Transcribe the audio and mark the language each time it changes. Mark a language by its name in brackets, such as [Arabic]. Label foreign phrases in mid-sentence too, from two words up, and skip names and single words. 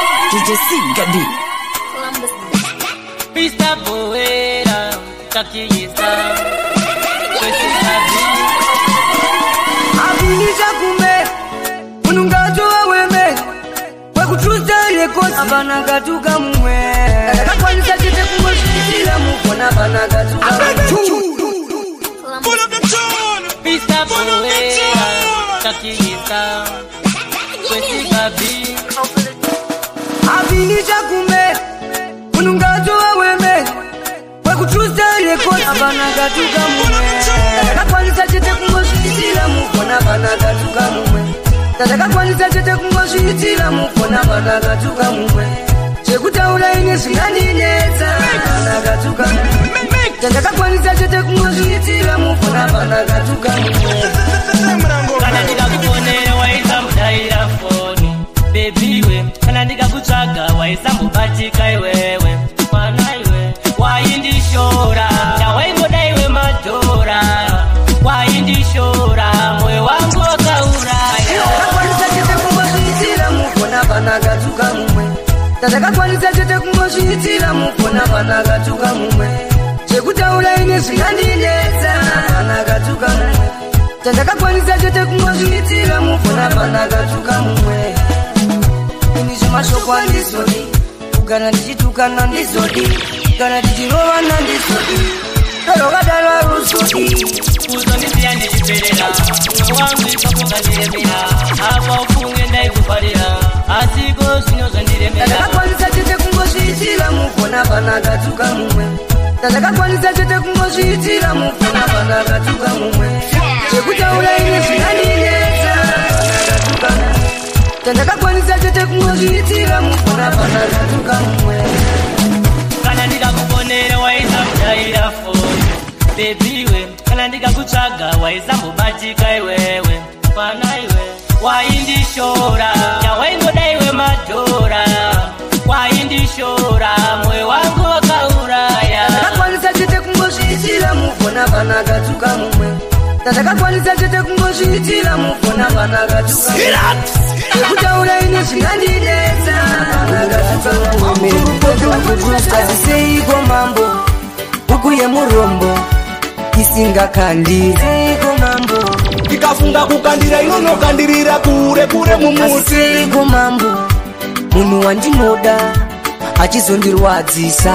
[Shona] D J Sigadi. [English] Mister Boera, Kaki is down. [Shona] Kwetu Gabi. Abini Jakume, Munungato Aweme, Wekutuza Records, Abana Gatuga Mwe. Kakwanisa chete kungoshitira mufona Abana Gatuga Mwe. [English] Pull up the tune. Mister Pull up the Boera, tune. Kaki is down. [Shona] Kwetu Gabi. Abini Jakume, Munungato Aweme, Wekutuza Records, Abana Gatuga Mwe. Kakwanisa chete kungoshitira mufona Abana Gatuga Mwe. Kakwanisa chete kungoshitira mufona Abana Gatuga Mwe. Chekutaura ine zvinganinetsa, Abana Gatuga Mwe. Chandakakwanisa chete kungozviitira mufuna Abana Gatuga Mwe. Kana ndikakufonera waisambodaira foni, baby we. Kana ndikakutsvaga waisambobatika iwewe. Mwana iwe, waindishora. Chawaingoda iwe madhora. Waindishora, moyo wangu wakauraya. Chandakakwanisa chete kungozviitira mufuna Abana Gatuga Mwe. Chandakakwanisa chete kungozviitira mufuna Abana Gatuga Mwe. Chekutaura ine zvingandinetsa, Abana Gatuga Mwe. Chandakakwanisa chete kungozviitira mufuna Abana Gatuga Mwe. Ini zvemashoko handizodi, kugara ndichitukana ndizodi, kana ndichirovana ndizodi. Daro kadaro haruzodi. Kuzondisiya ndichiperera, mwoyo wangu ipapo ukandiremera. Apa ufunge ndaikuparira, asiko zvino zvandiremera. Chandakakwanisa chete kungozviitira mufuna Abana Gatuga Mwe. Chandakakwanisa chete kungozviitira mufuna Abana Gatuga Mwe. Chekutaura ine zvingandinetsa, Abana Gatuga Mwe. Chandakakwanisa chete kungozviitira mufuna Abana Gatuga Mwe. Kana ndikakufonera waisambodaira foni, baby we. Kana ndikakutsvaga waisambobatika iwewe. Mwana iwe, waindishora. Chawaingoda iwe madhora. Waindishora, moyo wangu wakauraya. Chandakakwanisa chete kungozviitira mufuna Abana Gatuga Mwe. Chandakakwanisa chete kungozviitira mufuna Abana Gatuga Mwe. Chekutaura ine zvingandinetsa, Abana Gatuga Mwe. Asi seiko mambo, huku yemurombo, isingakandi. Seiko mambo. Ikafunga kukandira inonokandirira kure kure mumuti. Asi seiko mambo, munhu wandinoda, achizondirwadzisa.